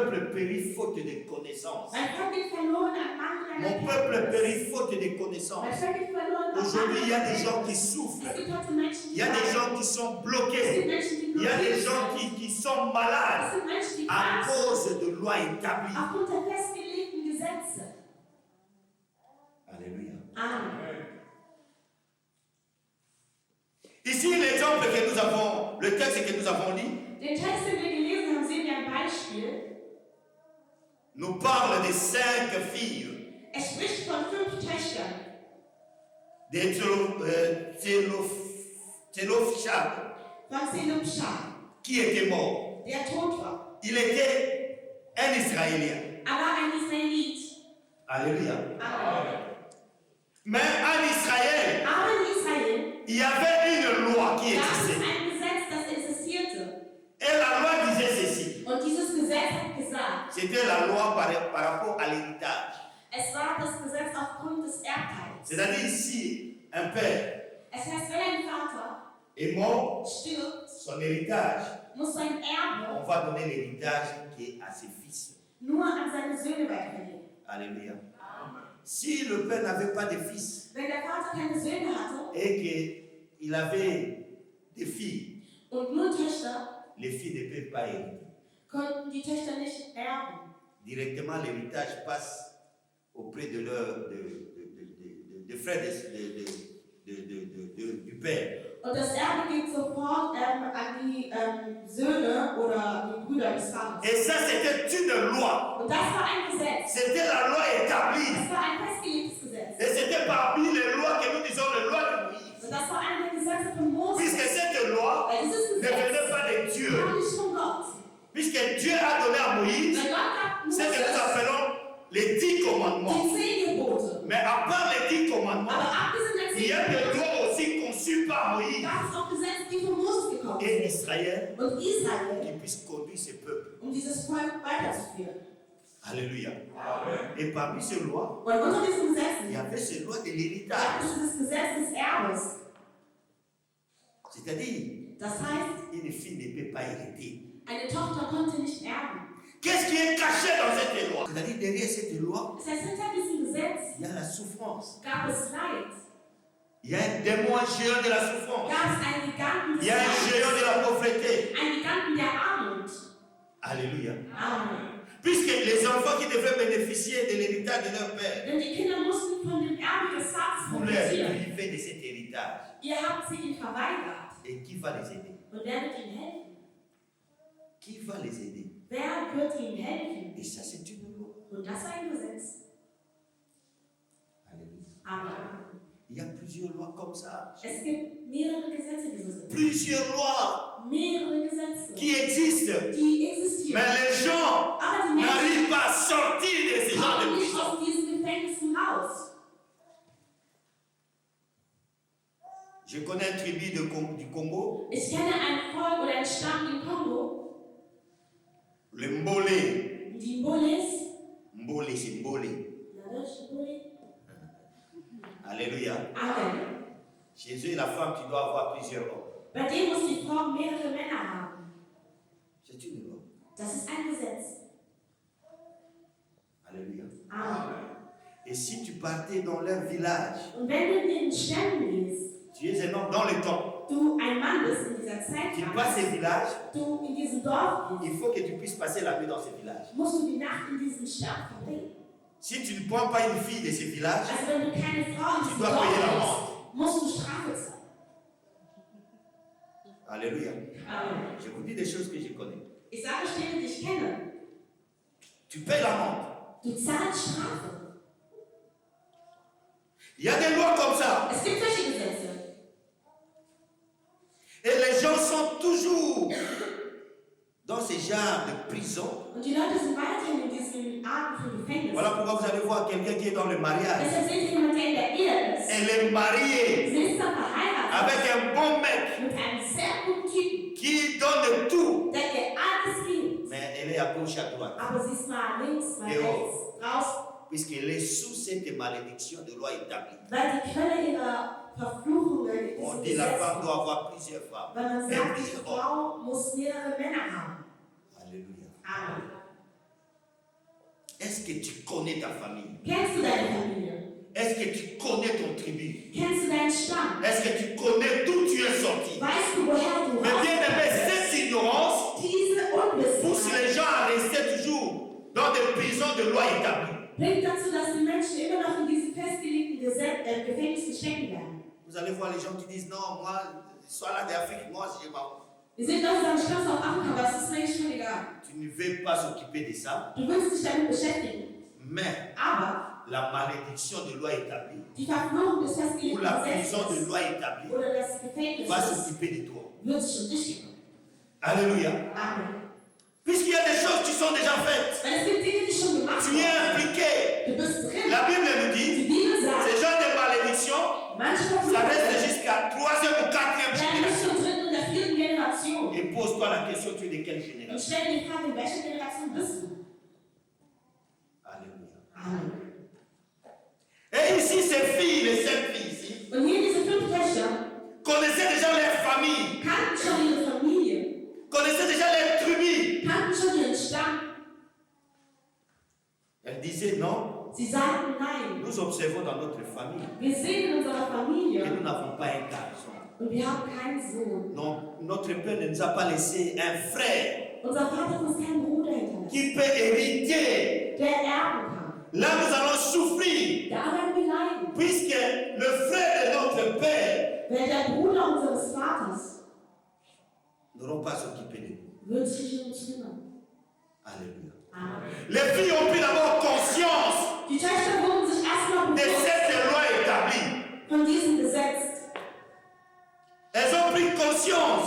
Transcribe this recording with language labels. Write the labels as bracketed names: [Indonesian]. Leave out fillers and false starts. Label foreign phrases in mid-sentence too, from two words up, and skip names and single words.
[French] peuple périt faute de connaissances. [German] mein Volk geht verloren an Mangel an [French] Mon peuple [German] Erkenntnis. [French] périt faute de connaissances. [German] Mein Volk geht verloren an [French] Aujourd'hui, il y a [German] Mangel [French] des [German] an [French] gens qui [German] Erkenntnis. [French] souffrent. [German] Es gibt heute Menschen, [French] Il [German] die [French] y a des [German] leiden. [French] gens qui sont [German] Es [French] bloqués. [German] gibt Menschen, die [French] Il y a des [German] blockiert [French] gens [German] sind. [French] qui sont [German] Es [French] malades [German] gibt Menschen, die [French] à [German] krank sind, [French] cause de lois établies. [German] aufgrund der festgelegten Gesetze. [French] Alléluia. [German] Amen. [French] Ici, l'exemple que nous avons, le texte que nous avons lu, [German] Den Text, den wir gelesen haben, sehen wir ein Beispiel. [French] nous parle de 5 filles [German] Er spricht von 5 Töchtern. [French] de Télopshad [German] Von Zelopschad, [French] qui était mort. [German] der tot war. [French] Il était un Israélien. [German] Er war ein Israelit. [French] Alléluia. [German] Amen. [French] Mais en Israël, [German] Aber in Israel [French] il y avait une loi qui [German] gab es [French] existait. [German] ein Gesetz, das existierte. [French] Et la loi disait ceci. [German] Und dieses Gesetz hat gesagt, [French] C'était la loi par rapport à l'héritage. [German] es war das Gesetz aufgrund des Erbteils. [French] C'est-à-dire ici, un père [German] Es heißt, wenn ein Vater [French] est mort, [German] stirbt, [French] son héritage, [German] muss sein Erbe [French] on va donner l'héritage qui est à ses fils. [German] nur an seine Söhne weitergehen. [French] Alléluia. Si le père n'avait pas de fils [German] Wenn der Vater keine Söhne hatte [French] et qu'il avait des filles, [German] und nur Töchter, [French] les filles ne peuvent pas hériter. [German] konnten die Töchter nicht erben. [French] Directement, l'héritage passe auprès de leurs de frères du père. [German] Und das Erbe geht sofort an die Söhne oder die Brüder des Vaters. [French] Et ça, c'était une loi. [German] Und das war ein Gesetz. [French] C'était la loi établie. [German] Das war ein festgelegtes Gesetz. [French] Et c'était parmi les lois que nous disons, les lois de Moïse. [German] Und das war eine der Gesetze von Mose. [French] Puisque cette loi [German] Weil dieses [French] ne [German] Gesetz [French] venait pas de Dieu. [German] kam nicht von Gott. [French] Puisque Dieu a donné à Moïse [German] Weil Gott gab [French] ce que nous [German] Mose [French] appelons les 10 commandements. [German] die 10 Gebote. [French] Mais à part les 10 commandements, [German] Aber abgesehen der 10 [French] il y a des [German] Gebote [French] lois aussi conçues par Moïse [German] gab es auch Gesetze, die von Mose gekommen [French] et [German] sind. [French] Israël [German] Und Israel, [French] qui puissent conduire ce peuple. [German] dieses Volk weiterzuführen. [French] Alléluia. Et parmi ces lois, [German] Und unter diesen [French] il y [German] Gesetzen [French] avait ces lois de [German] gab [French] l'héritage. [German] es dieses Gesetz des Erbes. [French] C'est-à-dire, [German] Das heißt, [French] une fille ne peut pas hériter. [German] eine Tochter konnte nicht erben. [French] Qu'est-ce qui est caché dans cette loi? C'est-à-dire, derrière cette loi, [German] Das heißt, hinter diesem Gesetz [French] il y a la souffrance. [German] gab es Leid. [French] Il y a un démon géant de la souffrance. [German] Gab es einen Giganten [French] Il [German] des [French] y a un géant [German] Leids. [French] de la pauvreté. [German] Einen Giganten der Armut. [French] Alléluia. [German] Amen. [French] Puisque les enfants qui devaient bénéficier de l'héritage de leur père [German] Denn die Kinder mussten von dem Erbe des Vaters [French] voulaient [German] profitieren. [French] priver de cet héritage. [German] Ihr habt sie ihm verweigert. [French] Et qui va les aider? [German] Und wer wird ihnen helfen? [French] Qui va les aider? [German] Wer wird ihnen helfen? [French] Et ça, c'est une loi. [German] Und das war ein Gesetz. [French] Alléluia. [German] Amen. [French] Il y a plusieurs lois comme ça. [German] Es gibt mehrere Gesetze, die so sind. [French] Plusieurs lois [German] Mehrere Gesetze, [French] qui existent. [German] die existieren. [French] Mais les gens [German] Aber die Menschen [French] n'arrivent pas à sortir de ce genre de [German] kommen nicht [French] prison. [German] aus diesen Gefängnissen raus. [French] Je connais une tribu du Congo, [German] Ich kenne ein Volk oder einen Stamm im Kongo, [French] le Mbolé. [German] die Mboles. [French] Mbolé, c'est Mbolé. [German] Mbole. [French] Alléluia. [German] Amen. [French] Chez eux, la femme, tu dois avoir plusieurs hommes. [German] Bei denen muss die Frau mehrere Männer haben. [French] C'est une loi. [German] Das ist ein Gesetz. [French] Alléluia. [German] Amen. [French] Et si tu partais dans leur village, [German] Und wenn du in den Stämmen gehst, [French] tu es un homme dans le temps. [German] du ein Mann bist in dieser Zeit, [French] tu passes ces villages, [German] du in diesem Dorf [French] il [German] bist, [French] faut que tu puisses passer la nuit dans ces villages. [German] musst du die Nacht in diesem Stadt verbringen. [French] Si tu ne prends pas une fille de ces villages, [German] Also wenn du keine Frau in [French] tu [German] diesem [French] dois [German] Dorf [French] payer la [German] bist, [French] mort. [German] musst du Strafe zahlen. [French] Alléluia. [German] Amen. [French] Je vous dis des choses que je connais. [German] Ich sage Dinge, die ich kenne. [French] Tu payes l'amende. [German] Du zahlst Strafe. [French] Il y a des lois comme ça. [German] Es gibt solche Gesetze. [French] Et les gens sont toujours dans ce genre de prison. [German] Und die Leute sind weiterhin in diesen Arten von Gefängnis. [French] Voilà pourquoi vous allez voir quelqu'un qui est dans le mariage. [German] Deshalb seht ihr jemanden, der in der Ehe ist. [French] Elle est mariée [German] Sie ist dann verheiratet [French] avec un bon mec [German] mit einem sehr guten Typen, [French] qui donne tout. [German] der ihr alles gibt. [French] Mais elle est à gauche, à droite. [German] Aber sie ist mal links, mal [French] Et [German] rechts, raus, [French] Puisqu'elle est sous cette malédiction de loi établie. [German] weil die Quelle ihrer Verfluchungen ist [French] On [German] im [French] dit la [German] Gesetz. [French] femme doit avoir plusieurs femmes. [German] Weil man [French] Et [German] sagt, die [French] plusieurs hommes. [German] Frau muss mehrere Männer haben. [French] Alléluia. [German] Amen. [French] Est-ce que tu connais ta famille? [German] Kennst du deine Familie? [French] Est-ce que tu connais ton tribu? [German] Kennst du deinen Stamm? [French] Est-ce que tu connais d'où tu es sorti? [German] Weißt du, woher du [French] Mais bien aimé, cette ignorance [German] Diese [French] pousse [German] Unwissenheit [French] les gens à rester toujours dans des prisons de loi établie. [German] bringt dazu, dass die Menschen immer noch in diesen festgelegten Gefängnissen stecken bleiben. [French] Vous allez voir les gens qui disent non, moi, sois là d'Afrique, moi, je m'en. [German] Wir sehen Leute sagen, ich komme aus Afrika, aber es ist mir schon egal. [French] Tu ne veux pas s'occuper de ça, [German] Du willst dich damit beschäftigen, [French] mais [German] aber [French] la malédiction de loi établie [German] die Verfluchung des [French] ou [German] festgelegten [French] la prison de [German] Gesetzes [French] loi établie [German] oder das Gefängnis [French] va s'occuper de toi. [German] wird sich um dich kümmern. [French] Alléluia. [German] Amen. [French] Puisqu'il y a des choses qui sont déjà faites, [German] Weil es gibt Dinge, die schon gemacht [French] tu es [German] wurden. [French] impliqué. [German] Du bist drin. [French] La Bible nous [German] Die [French] dit, [German] Bibel sagt, [French] ces genres de malédiction, [German] manche [French] ça reste [German] Verfluchungen [French] jusqu'à 3e ou 4e [German] werden nicht [French] génération. [German] schon drin in der 4. Generation. [French] Et pose-toi la question, tu es de quelle [German] Und [French] génération? [German] stell dir die Frage, in welcher Generation bist du? [French] Alléluia. [German] Amen. [French] Et ici, ces filles, les 5 filles ici, [German] Und hier diese 5 Töchter [French] connaissaient déjà leur famille, [German] kannten schon ihre Familie, [French] connaissaient déjà leur tribu. [German] kannten schon ihren Stamm. [French] Elles disaient non, [German] Sie sagten nein. [French] nous observons dans notre famille [German] Wir sehen in unserer [French] que [German] Familie [French] nous n'avons pas un garçon. [German] und wir haben keinen Sohn. [French] Non, notre père ne nous a pas laissé un frère [German] Unser Vater hat uns keinen Bruder hinterlassen, [French] qui peut hériter. [German] der erben kann. [French] Là, nous allons souffrir, [German] Da werden wir leiden, [French] puisque le frère de notre père [German] weil der Bruder unseres Vaters [French] n'auront pas s'occuper de nous. [German] wird sich um uns kümmern. [French] Alléluia. [German] Amen. [French] Les filles ont pris d'abord conscience [German] Die Töchter wurden sich erstmal [French] de [German] bewusst [French] cette loi établie. [German] von diesem Gesetz. [French] Elles ont pris conscience